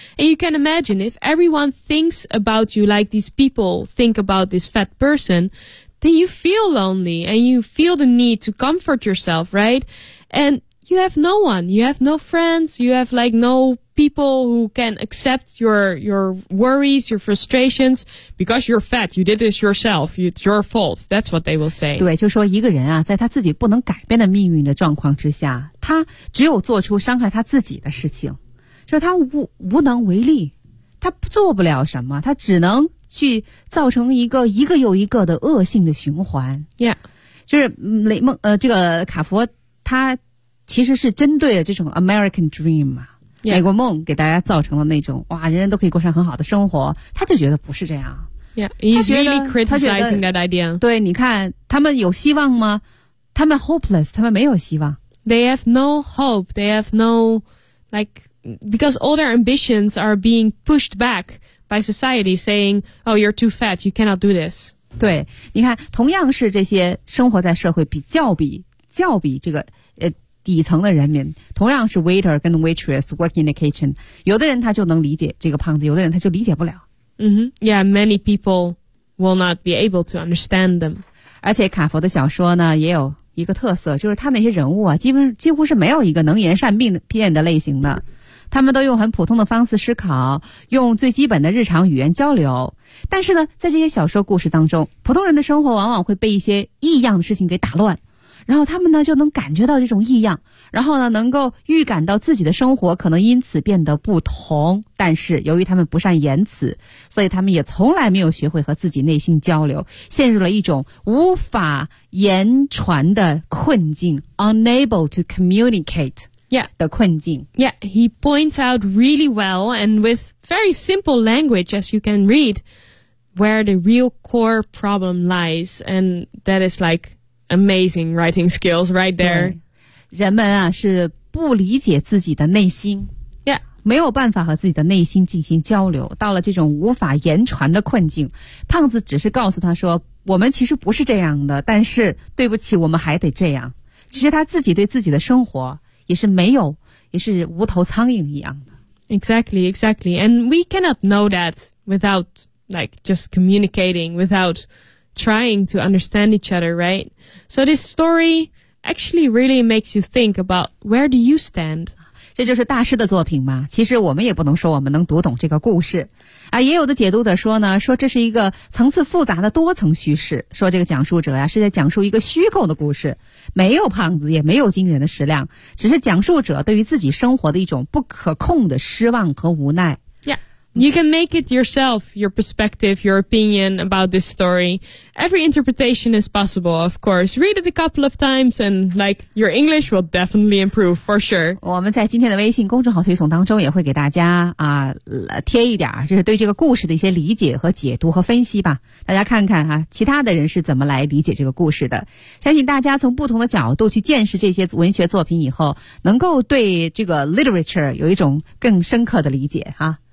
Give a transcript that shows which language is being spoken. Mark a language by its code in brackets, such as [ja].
[en] And you can imagine if everyone thinks about you like these people think about this fat person, then you feel lonely and you feel the need to comfort yourself, right? And you have no one, you have no friends, you have like no... people who can accept your worries, your frustrations, because you're fat, you did this yourself, it's your fault, that's what they will say. [zh] 对，就说一个人啊，在他自己不能改变的命运的状况之下，他只有做出伤害他自己的事情，就是他无能为力，他做不了什么，他只能去造成一个又一个的恶性的循环。 [en] Yeah. [zh] 就是雷梦，这个卡佛，他其实是针对了这种 [en] American Dream [zh] 啊。 [en] Yeah. [zh] 美国梦给大家造成了那种哇，人人都可以过上很好的生活，他就觉得不是这样。 [en] Yeah, he's really criticizing that idea. [zh] 对，你看他们有希望吗？他们 hopeless， 他们没有希望。 [en] They have no hope. They have no like because all their ambitions are being pushed back by society, saying, "Oh, you're too fat. You cannot do this." [zh] 对，你看，同样是这些生活在社会较比这个。底层的人民，同样是 waiter 跟 waitress [en] work in the kitchen， [zh] 有的人他就能理解这个胖子，有的人他就理解不了。 [en] Yeah, many people will not be able to understand them. [zh] 而且卡佛的小说呢也有一个特色，就是他那些人物啊几乎是没有一个能言善辩的类型的，他们都用很普通的方式思考，用最基本的日常语言交流。但是呢，在这些小说故事当中，普通人的生活往往会被一些异样的事情给打乱，然后他们呢就能感觉到这种异样，然后呢能够预感到自己的生活可能因此变得不同，但是由于他们不善言辞，所以他们也从来没有学会和自己内心交流，陷入了一种无法言传的困境， [en] unable to communicate [zh] 的困境。 [en] Yeah, he points out really well and with very simple language as you can read where the real core problem lies, and that is likeAmazing writing skills right there. [zh] 人们啊是不理解自己的内心。 [en] Yeah. [zh] 没有办法和自己的内心进行交流，到了这种无法言传的困境。胖子只是告诉他说，我们其实不是这样的，但是对不起，我们还得这样。其实他自己对自己的生活也是无头苍蝇一样的。 [en] Exactly, exactly. And we cannot know that without like just communicating, without trying to understand each other, right? So this story actually really makes you think about where do you stand? [zh] 这就是大师的作品嘛，其实我们也不能说我们能读懂这个故事啊。也有的解读的说呢，说这是一个层次复杂的多层叙事，说这个讲述者呀是在讲述一个虚构的故事，没有胖子也没有惊人的食量，只是讲述者对于自己生活的一种不可控的失望和无奈。 [en] Yeah, you can make it yourself, your perspective, your opinion about this story. Every interpretation is possible, of course. Read it a couple of times and like your English will definitely improve for sure. [zh] 我们在今天的微信公众号推送当中也会给大家贴一点就是对这个故事的一些理解和解读和分析吧。大家看看啊，其他的人是怎么来理解这个故事的。相信大家从不同的角度去见识这些文学作品以后，能够对这个 literature 有一种更深刻的理解啊。